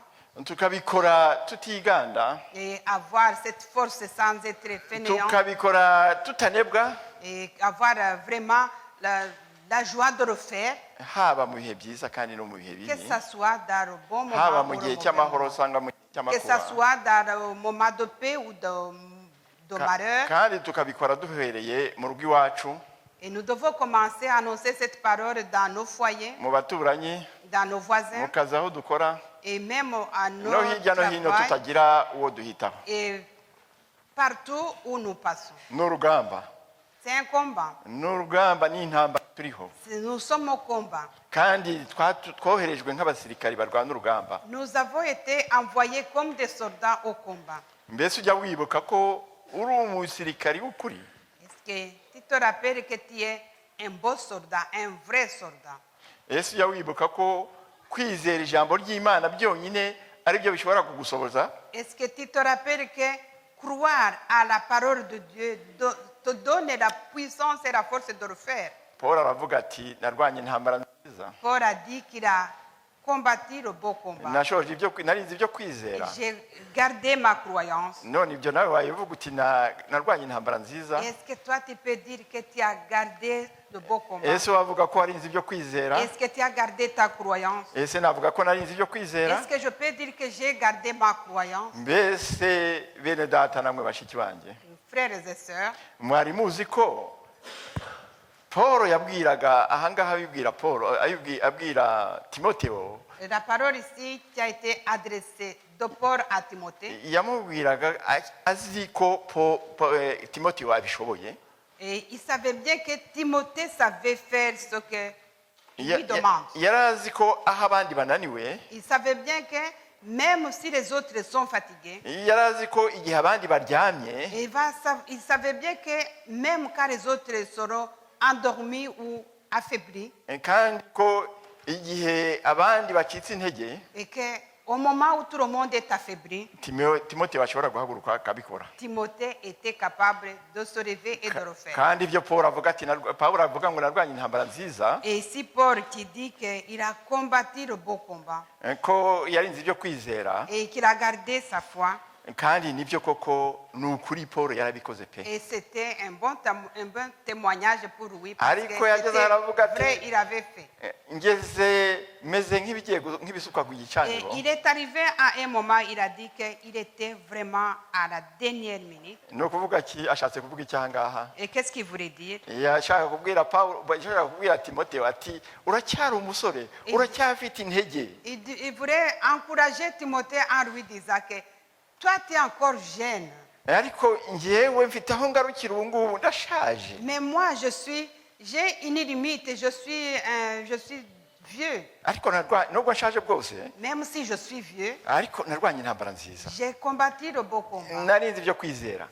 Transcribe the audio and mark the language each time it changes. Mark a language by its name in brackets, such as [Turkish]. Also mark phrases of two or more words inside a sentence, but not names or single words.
[Kinyarwanda] tukabikora tutiganda, [French] et avoir cette force sans être fainéant [Kinyarwanda] tukabikora tutanebwa, [French] et avoir vraiment la joie de le faire, [Kinyarwanda] haba mu bihe byiza kandi no mu bihe [French] que [Kinyarwanda] bibi, [French] ce soit dans le bon moment [Kinyarwanda] haba [French] ou [Kinyarwanda] mu [French] le [Kinyarwanda] gihe [French] mauvais [Kinyarwanda] cy'amahoro [French] moment. [Kinyarwanda] cyangwa mu gihe [French] Que ce [Kinyarwanda] cy'amakuba, [French] soit dans le moment de paix ou de malheur. [Kinyarwanda] kandi tukabikora duhereye mu rugo iwacu, [French] Et nous devons commencer à annoncer cette parole dans nos foyers, [Kinyarwanda] mu baturanyi, [French] dans nos voisins [Kinyarwanda] mu kazi aho dukora, [French] et même à nos [Kinyarwanda] no hirya no hino [French] travail [Kinyarwanda] tutagira uwo duhitaho. [French] et partout où nous passons. [Kinyarwanda] N'urugamba, [French] C'est un combat. [Kinyarwanda] n'urugamba n'intambara turiho, [French] Nous sommes au combat. [Kinyarwanda] kandi twoherejwe nk'abasirikari barwana urugamba. [French] Nous avons été envoyés comme des soldats au combat. [Kinyarwanda] Mbese ujya wibuka ko uri umusirikari w'ukuri? [French] Est-ce que tu te rappelles que tu es un beau soldat, un vrai soldat? [Kinyarwanda] Ese ujya wibuka ko kwizera ijambo ry'Imana byonyine ari byo bishobora kugusohoza? [French] Est-ce que tu te rappelles que croire à la parole de Dieu te te donne la puissance et la force de le faire. [Kinyarwanda] paul aravuga ati narwanye intambara nziza [French] Paul a dit qu'il a combattu le beau combat. [Kinyarwanda] nashoje narinze ibyo kwizera [French] J'ai gardé ma croyance. [Kinyarwanda] none ibyo nawe wabivuga uti narwanye intambara nziza [French] Est-ce que toi tu peux dire que tu as gardé le beau combat? [Kinyarwanda] ese wavuga ko warinze ibyo kwizera [French] Est-ce que tu as gardé ta croyance? [Kinyarwanda] ese navuga ko narinze ibyo kwizera [French] Est-ce que je peux dire que j'ai gardé ma croyance? [Kinyarwanda] mbese bene data namwe bashiki banjye [French] Frères et sœurs, [Kinyarwanda] mwari muzi ko paul yabwiraga ahangaha abibwira paul abwira timoteo [French] la parole ici qui a été adressée de Paul à Timothée, [Kinyarwanda] yamubwiraga azi ko timoteo abishoboye [French] et il savait bien que Timothée savait faire ce que il lui demande. [Kinyarwanda] yari azi ko aho abandi bananiwe [French] Il savait bien que même si les autres sont fatigués, [Kinyarwanda] yari azi ko igihe abandi baryamye [French] il savait bien que même quand les autres seront endormis ou affaiblis, [Kinyarwanda] kandi ko igihe abandi bacitse intege [French] et qu'au moment où tout le monde est affaibli, [Kinyarwanda] timoteo ashobora guhaguruka akabikora [French] Timothée était capable de se lever et de le faire. [Kinyarwanda] kandi ibyo paul avuga ati paul avuga ngo narwanye intambara nziza [French] Et ici Paul qui dit qu'il a combattu le beau combat [Kinyarwanda] ko yarinze ibyo kwizera [French] et qu'il a gardé sa foi, [Kinyarwanda] kandi nibyo koko ni ukuri paul yarabikoze pe [French] et c'était un bon témoignage pour lui parce que [Kinyarwanda] Ariko yageze aravuga ati, [French] vrai, il avait fait. [Kinyarwanda] ngeze meze nk'ibisukwa ku [French] Et [Kinyarwanda] gicaniro [French] il est arrivé à un moment, il a dit qu'il était vraiment à la dernière minute. [Kinyarwanda] ni ukuvuga ki ashatse kuvuga icyangaha [French] Et qu'est-ce qu'il voulait dire? [Kinyarwanda] yashaka kubwira timoteo ati uracyari umusore uracyafite intege [French] Il voulait encourager Timothée en lui disant que toi, tu es encore jeune. [Kinyarwanda] ariko njyewe mfite aho ngarukira ubu ngubu ndashaje [French] Mais moi, j'ai une limite, je suis vieux. [Kinyarwanda] ariko nubwo nshaje bwose [French] Même si je suis vieux, [Kinyarwanda] ariko narwanye intambara nziza [French] j'ai combattu le beau combat. [Kinyarwanda] narinze ibyo kwizera